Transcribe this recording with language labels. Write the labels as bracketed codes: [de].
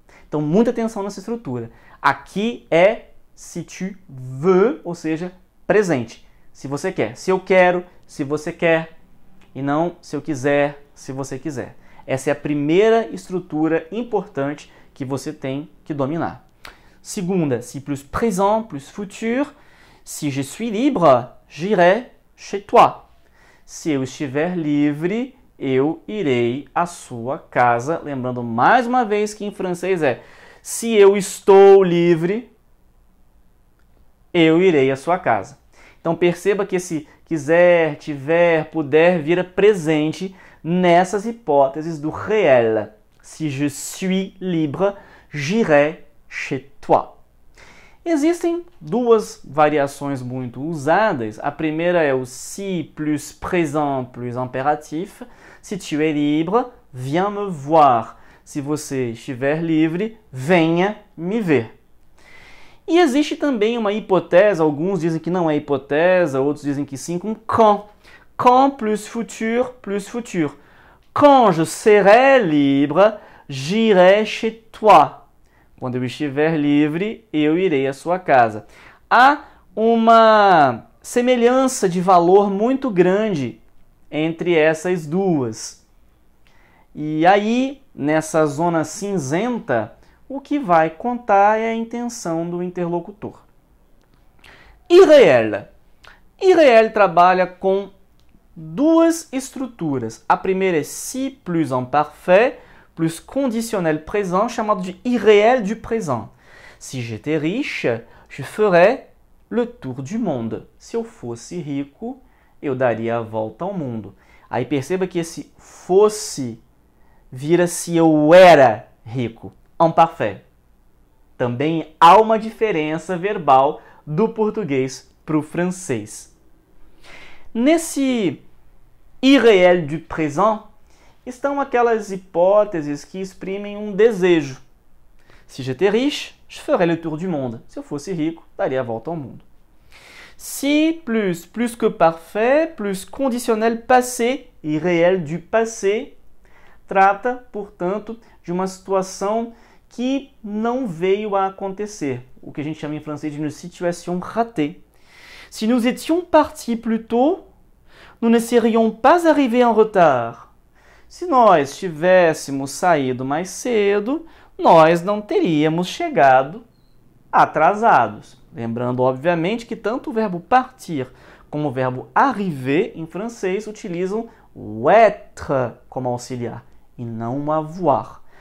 [pt] Então muita atenção nessa estrutura. Aqui é [fr] si tu veux, [pt] ou seja, presente. Se você quer, se eu quero, se você quer, e não se eu quiser, se você quiser. Essa é a primeira estrutura importante que você tem que dominar. [fr] Segunda, si plus présent plus futur. Si je suis libre, j'irai chez toi. [pt] Se eu estiver livre, eu irei à sua casa. Lembrando mais uma vez que em francês é se eu estou livre, eu irei à sua casa. Então perceba que esse quiser, tiver, puder vira presente nessas hipóteses do réel. [fr] Si je suis libre, j'irai chez toi. [pt] Existem duas variações muito usadas. A primeira é o si plus présent plus impératif. [fr] Si tu es libre, viens me voir. [pt] Se você estiver livre, venha me ver. E existe também uma hipótese, alguns dizem que não é hipótese, outros dizem que sim, com quand. [fr] Quand plus futur plus futur. Quand je serai libre, j'irai chez toi. [pt] Quando eu estiver livre, eu irei à sua casa. Há uma semelhança de valor muito grande entre essas duas. E aí, nessa zona cinzenta, o que vai contar é a intenção do interlocutor. Irréel. Irréel trabalha com duas estruturas. A primeira é si plus imparfait, plus conditionnel présent, chamado de irréel du présent. [fr] Si j'étais riche, je ferais le tour du monde. [pt] Se eu fosse rico, eu daria a volta ao mundo. Aí perceba que esse fosse vira se eu era rico. Imparfait. Também há uma diferença verbal do português para o francês. Nesse irréel du présent, estão aquelas hipóteses que exprimem um desejo. [fr] Si j'étais riche, je ferais le tour du monde. [pt] Se eu fosse rico, daria a volta ao mundo. Si plus que parfait, plus conditionnel passé e réel du passé, trata, portanto, de uma situação que não veio a acontecer, o que a gente chama em francês de [fr] une situation ratée. Si nous étions partis plus tôt, nous ne serions pas arrivés en retard. [pt] Se nós tivéssemos saído mais cedo, nós não teríamos chegado atrasados. Lembrando, obviamente, que tanto o verbo partir como o verbo arriver em francês utilizam o être como auxiliar e não o avoir.